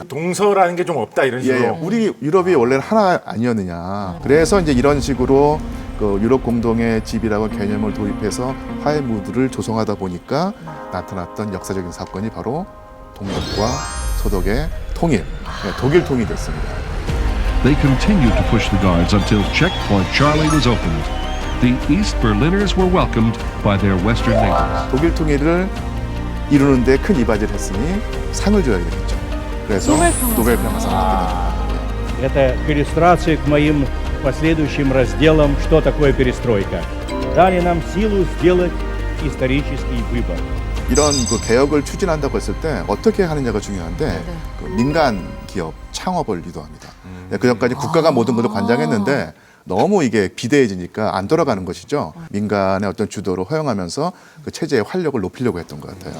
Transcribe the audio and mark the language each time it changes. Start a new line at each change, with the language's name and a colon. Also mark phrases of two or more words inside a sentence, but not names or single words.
Korean: 동서라는 게 좀 없다 이런 식으로. 예, 우리 유럽이 원래는 하나 아니었느냐. 그래서 이제 이런 식으로 그 유럽 공동의 집이라고 개념을 도입해서 화해 무드를 조성하다 보니까 나타났던 역사적인 사건이 바로 동독과 소독의 통일, 독일 통일이 됐습니다.
English: They continued to push the guards until checkpoint Charlie was opened. The East Berliners were welcomed by their Western neighbors.
Korean: 독일 통일을 이루는 데 큰 이바지를 했으니 상을 줘야 되겠죠. 그래서 노벨 평화상을 받게 됩니다.
Russian: Это к иллюстрации к моим последующим разделам «Что такое перестройка?» Дали нам силу сделать исторический выбор.
Korean: 이런 그 개혁을 추진한다고 했을 때 어떻게 하느냐가 중요한데 그 민간 기업 창업을 유도합니다. 그전까지 국가가 모든 것을 관장했는데 너무 이게 비대해지니까 안 돌아가는 것이죠. 민간의 어떤 주도를 허용하면서 그 체제의 활력을 높이려고 했던 것 같아요.